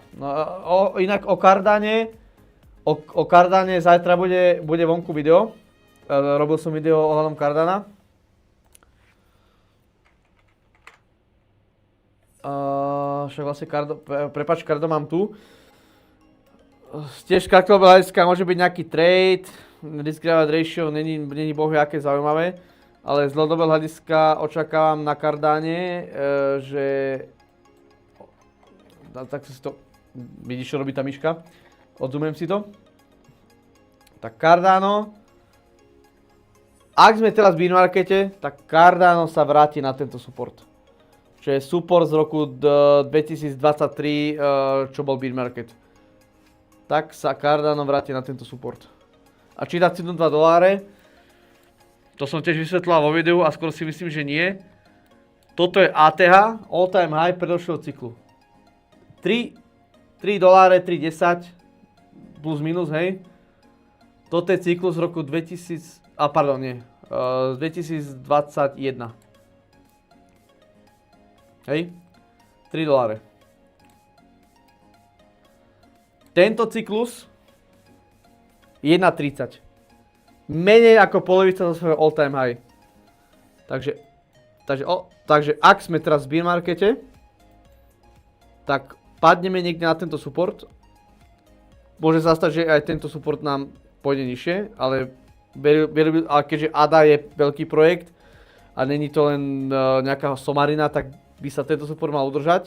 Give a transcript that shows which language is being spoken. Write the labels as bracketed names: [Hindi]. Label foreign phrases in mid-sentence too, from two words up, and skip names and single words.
[Slovak] No, inak o Cardane zajtra bude vonku video. Robil som video ohľadom Cardana. Však vlastne Cardo mám tu. Tiež z krátkodobého hľadiska môže byť nejaký trade, [English] risk reward ratio [Slovak] není bohu aké zaujímavé, ale z dlhodobého hľadiska očakávam na Cardane, že... Tak si to... Vidíš, čo robí tá myška? Odzoomujem si to. Tak Cardano. Ak sme teraz v [English] bear markete, [Slovak] tak Cardano sa vráti na tento support. Čo je support z roku 2023, čo bol [English] bear market. [Slovak] Tak sa Cardano vráti na tento support. A či dá cenu $2, to som tiež vysvetľoval vo videu a skoro si myslím, že nie. Toto je ATH, [English] all time high [Slovak] predošlého cyklu. $3, 3.10 plus minus, hej. Toto je cyklus z roku 2021. Hej, $3. Tento cyklus 1.30. Menej ako polovica zo svojho [English] all time high. [Slovak] Takže ak sme teraz v [English] bear markete, [Slovak] tak padneme niekde na tento support. Môže sa stať, že aj tento support nám pôjde nižšie, ale keďže ADA je veľký projekt a není to len nejaká somarina, tak by sa tento support mal udržať.